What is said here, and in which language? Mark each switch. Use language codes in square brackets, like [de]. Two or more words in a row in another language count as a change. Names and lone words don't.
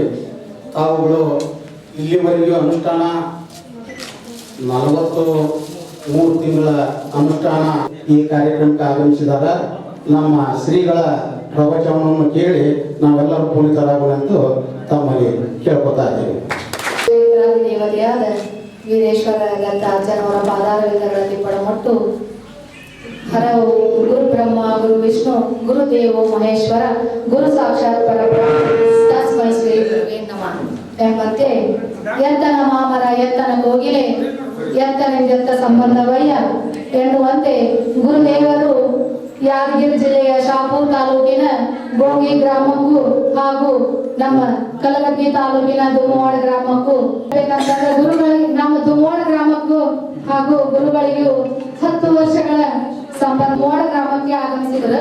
[kn] ತಾವುಗಳು ಇಲ್ಲಿವರೆಗೂ ಅನುಷ್ಠಾನ 43 ತಿಂಗಳ ಅನುಷ್ಠಾನ ಈ ಕಾರ್ಯಕ್ರಮಕ್ಕೆ ಆಗಮಿಸಿದಾಗ ನಮ್ಮ ಶ್ರೀಗಳ ಪ್ರವಚನವನ್ನು ಕೇಳಿ ನಾವೆಲ್ಲರೂ ಪುನೀತರಾಗುವಂತೂ ತಮ್ಮಲ್ಲಿ ಕೇಳ್ಕೊತಾ ಇದ್ದೇವೆ. ದೇವತೆಯಾದ ವೀರೇಶ್ವರ ದತ್ತಾಚಾರ್ಯವರ ಪಾದಾರವಿಂದಗಳಲ್ಲಿ ಪಡಮಟ್ಟು ಹರವು [sa] ಗುರು ಬ್ರಹ್ಮ ಗುರು ವಿಷ್ಣು ಗುರುದೇವೋ ಮಹೇಶ್ವರ ಗುರು ಸಾಕ್ಷಾತ್ ಪರಬ್ರಹ್ಮ ತಸ್ಮೈ ಶ್ರೀ ಗುರುವೇ ನಮಃ [kn] ಎಂಬಂತೆ ಎತ್ತನ ಮಾಮರ ಎತ್ತನ ಕೋಗಿಲೆ ಎತ್ತನೆಂದೆತ್ತ ಸಂಬಂಧವಯ್ಯ ಎನ್ನುವಂತೆ ಗುರುದೇವರು ಯಾದಗಿರಿ ಜಿಲ್ಲೆಯ ಶಾಪೂರ್ ತಾಲೂಕಿನ ಗೋಗಿ ಗ್ರಾಮಕ್ಕೂ ಹಾಗೂ ನಮ್ಮ ಕಲಗಟ್ಟಿ ತಾಲೂಕಿನ ದುಮ್ಮೋಳ ಗ್ರಾಮಕ್ಕೂ ಬೇಕಂತಂದ್ರೆ ಗುರುಗಳಿಗೆ ನಮ್ಮ ದುಮ್ಮೋಳ ಗ್ರಾಮಕ್ಕೂ ಹಾಗೂ ಗುರುಗಳಿಗೂ 10 ವರ್ಷಗಳ ಸಂಬಂಧ ಮೋಡ ಗ್ರಾಮಕ್ಕೆ ಆಗಮಿಸಿದ್ರು.